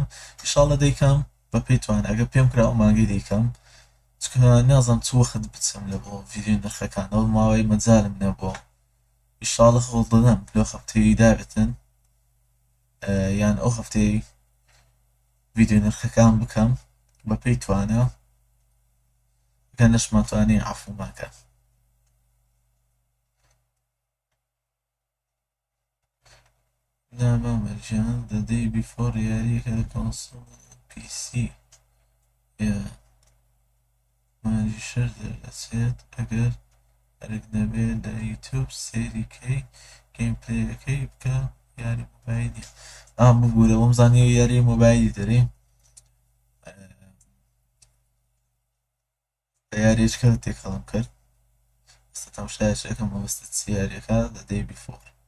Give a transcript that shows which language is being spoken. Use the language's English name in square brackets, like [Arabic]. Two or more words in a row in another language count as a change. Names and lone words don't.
[Central Kurdish] ئینشاڵڵا دەیکەم بە پێی توان ئەگە پێم کرا ئەو مانگەی دەیکەم چکە نازانم چ وەخت بچم لە بۆ ڤیدیۆ نرخەکان ئەو ماوەی مەجالم نەبووە ئینشاڵڵا خۆڵ دەدەم لەو هەفتەی دابێتن یان ئەو هەفتەی ڤیدیۆ نرخەکان بکەم بە پێی توانە گە نەشماتوانێ عەفوماکە نامە مەرجان the day before یاریەکە لە کۆنسۆڵ PC مانجی شەر دەرەچێت ئەگەر هەرێک نەبێت لە یوتیوب سێریکەی گەیمپلەیەکەی بکە یاری مۆبایلی ببوورە بۆم زانیەوە یاری مۆبایلی دەرێ بە یاریەکە تێکەڵم کرد ئێستا تەماشایەکەم مەبەستە چ یاریەکە the day before